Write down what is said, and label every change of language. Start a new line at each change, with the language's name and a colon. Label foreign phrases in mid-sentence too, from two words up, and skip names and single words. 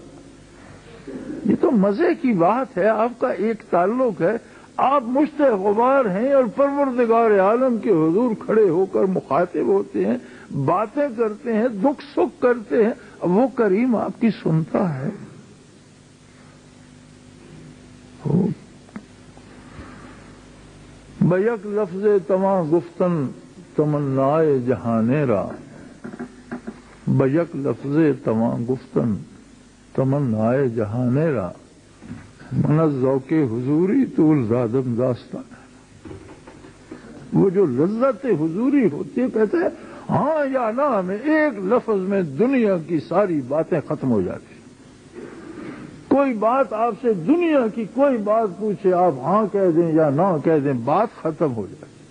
Urdu: یہ تو مزے کی بات ہے، آپ کا ایک تعلق ہے، آپ مشت غبار ہیں اور پروردگار عالم کے حضور کھڑے ہو کر مخاطب ہوتے ہیں، باتیں کرتے ہیں، دکھ سکھ کرتے ہیں، وہ کریم آپ کی سنتا ہے۔
Persian: بیک لفظ تمام گفتن تمنائے جہانے را، بیک لفظ تمام گفتن تمنائے جہانے را، من ذوق حضوری طول زادم داستان۔
Urdu: وہ جو لذت حضوری ہوتی ہے، کہتے ہیں ہاں یا نہ میں ایک لفظ میں دنیا کی ساری باتیں ختم ہو جاتی۔ کوئی بات آپ سے دنیا کی کوئی بات پوچھے، آپ ہاں کہہ دیں یا نہ کہہ دیں، بات ختم ہو جاتی۔